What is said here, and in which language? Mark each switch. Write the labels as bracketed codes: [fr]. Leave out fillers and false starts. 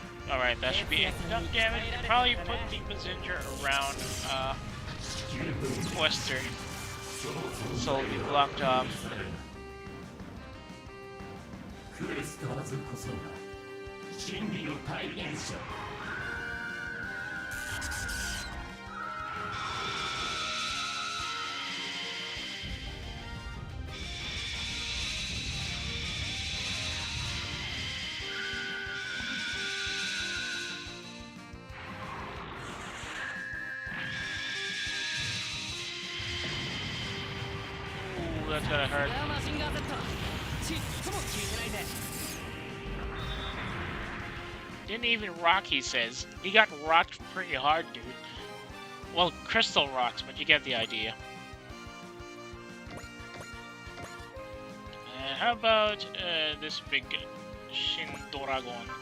[en] Alright, that should be enough damage. Probably put Deepa's injure around Western. So it'll be blocked off. [ja] クエスターズこそが真理の体現者 [en] Ooh, that's gonna hurt. [ja] マシンガー Z ちっとも効いてないぜ [en] Didn't even rock, he says. He got rocked pretty hard, dude. Well, crystal rocks, but you get the idea. And how about this big Shin Doragon?